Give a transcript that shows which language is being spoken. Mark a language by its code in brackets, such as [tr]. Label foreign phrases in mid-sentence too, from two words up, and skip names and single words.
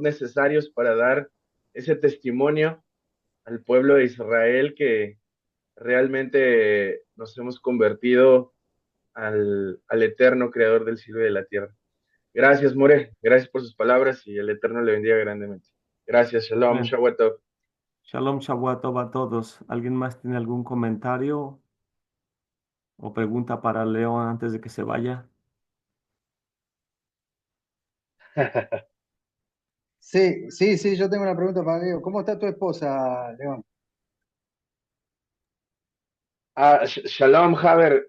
[es] necesarios para dar ese testimonio al pueblo de Israel realmente nos hemos convertido al eterno creador del cielo y de la tierra. Gracias, More. Gracias por sus palabras y el Eterno le bendiga grandemente. Gracias. Shalom. Amén. [he] שבת טוב. [es] Shalom, Shavuot a todos. ¿Alguien más tiene algún comentario o pregunta para Leo antes de que se vaya? Sí, sí, sí, yo tengo una pregunta para Leo. ¿Cómo está tu esposa, León? Shalom, Haber.